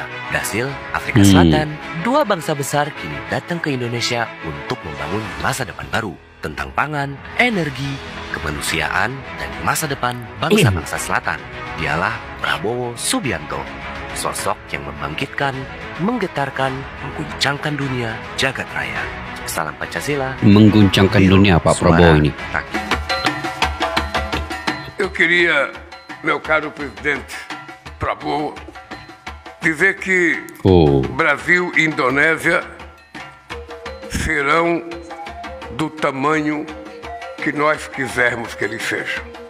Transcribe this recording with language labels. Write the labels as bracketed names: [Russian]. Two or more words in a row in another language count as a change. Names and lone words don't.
[Indonesian] Brasil, Afrika Selatan, dua bangsa besar kini datang ke Indonesia untuk membangun masa depan baru tentang pangan, energi, kemanusiaan, dan masa depan bangsa-bangsa selatan. Dialah Prabowo Subianto. Sosok yang membangkitkan, menggetarkan, mengguncangkan dunia jagat raya. Salam Pancasila. Mengguncangkan dunia Pak Prabowo ini. [Portuguese] Eu queria, meu caro presidente Prabowo, dizer que Brasil e Indonésia serão do tamanho que nós quisermos que eles sejam.